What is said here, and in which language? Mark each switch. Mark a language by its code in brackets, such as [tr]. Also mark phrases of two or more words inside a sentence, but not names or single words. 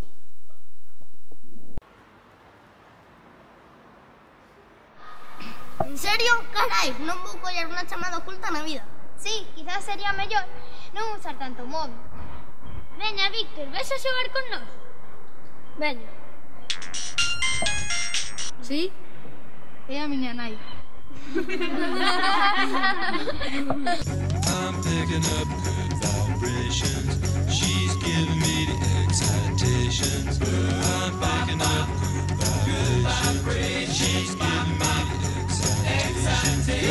[gl] En serio? Carai, non vou coller unha chamada oculta na vida. Sí, quizás sería mellor non usar tanto móvil. Veña, Víctor, ves a xogar con nós? Veña. Sí? É a miña nai. [en] I'm picking up good vibrations. She's giving me the excitations. I'm picking up good vibrations. She's giving me the excitations.